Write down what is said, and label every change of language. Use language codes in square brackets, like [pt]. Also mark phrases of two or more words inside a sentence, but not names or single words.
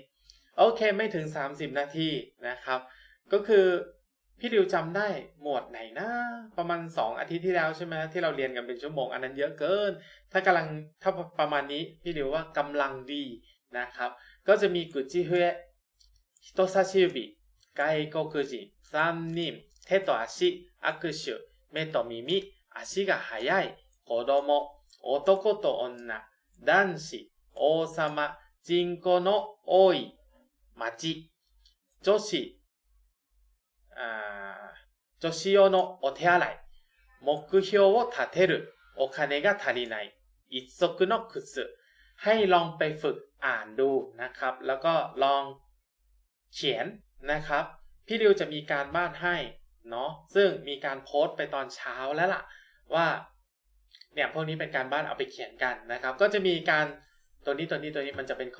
[th] โอเคไม่ถึง30นาทีนะครับก็คือพี่ริวจำได้หมวดไหนนะประมาณ2อาทิตย์ ที่แล้วใช่ไหมที่เราเรียนกันเป็นชั่วโมงอันนั้นเยอะเกินถ้าประมาณนี้พี่ริวว่ากำลังดีนะครับก็จะมี [ja] くち へ ひとさしゆび がいこく くち [th] 3 [ja] 人手と足握手目と耳足が速い子供男と女男子王様人口の多い町女子用のお手洗い目標を立てるお金が足りない一足の靴 [th] ให้ลองไปฝึกอ่านดูนะครับ แล้วก็ลองเขียนนะครับพี่ริวจะมีการบ้านให้เนาะซึ่งมีการโพสต์ไปตอนเช้าแล้ว ล่ะว่าเนี่ยพวกนี้เป็นการบ้านเอาไปเขียนกันนะครับก็จะมีการตัวนี้มันจะเป็นข้อ